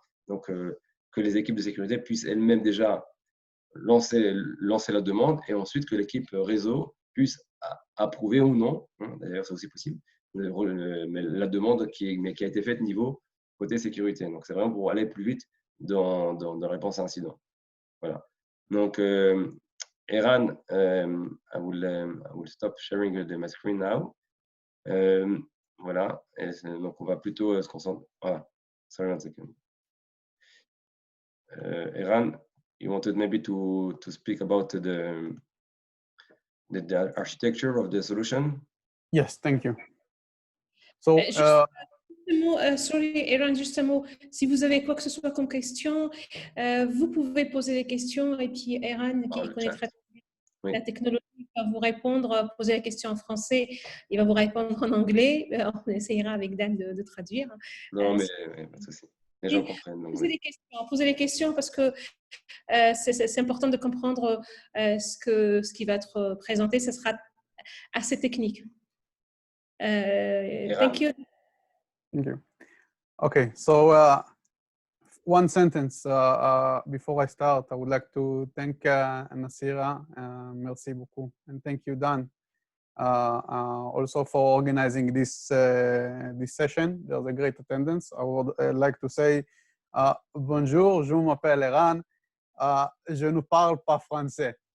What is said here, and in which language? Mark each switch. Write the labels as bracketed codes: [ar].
[fr] Donc, que les équipes de sécurité puissent elles-mêmes déjà lancer la demande et ensuite que l'équipe réseau puisse approuver ou non, hein, d'ailleurs c'est aussi possible, mais la demande qui a été faite niveau côté sécurité. Donc, c'est vraiment pour aller plus vite dans la réponse à incident. Voilà. [en] Donc, Eran, I will stop sharing my screen now. [fr] Voilà. Et donc, on va plutôt se concentrer. [en] Voilà. Sorry, one second. Eran, you wanted maybe to speak about the architecture of the solution? Yes, thank you. So, sorry, [fr] Eran, juste un mot. Si vous avez quoi que ce soit comme question, vous pouvez poser des questions et puis Eran, qui connaît très bien la technologie, va vous répondre, poser la question en français, il va vous répondre en anglais. On essayera avec Dan de traduire. Non, mais pas de souci. les gens comprennent. Donc, Poser oui. des questions, poser les questions parce que c'est important de comprendre ce qui va être présenté. Ce sera assez technique. [en] Thank you. Thank you. Okay, so one sentence before I start. I would like to thank Nasira, [fr] merci beaucoup, [en] and thank you, Dan, also for organizing this session. There's a great attendance. I would like to say [fr] bonjour, je m'appelle Eran. Je ne parle pas français.